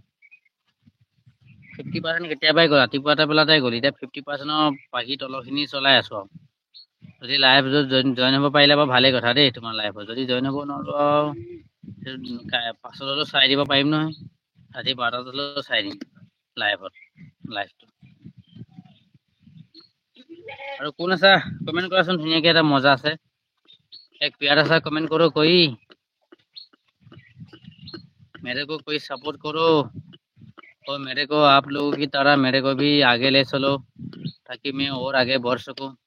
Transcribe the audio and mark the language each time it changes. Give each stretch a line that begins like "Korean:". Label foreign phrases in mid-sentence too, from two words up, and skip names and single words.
Assamese: 50% কেতিয়াবাই গ'ল ৰাতিপুৱা বেলাতে গ'ল এতিয়া 50%ৰ বাকী তলৰখিনি চলাই আছো আৰু যদি
English: live join
Assamese: হ'ব পাৰিলে বাৰু ভালে কথা দেই তোমাৰ লাইভত যদি জইন হ'ব নোৱাৰো পাছলৈ চাই দিব পাৰিম নহয় ৰাতি 12টালৈ চাই দিম লাইভটো আৰু কোন আছা কমেন্ট কৰাচোন ধুনীয়াকে এটা মজা আছে এক
Hindi: प्यारा सा कमेंट करो कोई मेरे को कोई सपोर्ट करो और मेरे को आप लोगों की तरह मेरे को भी आगे ले चलो ताकि मैं और आगे बढ़ सकूं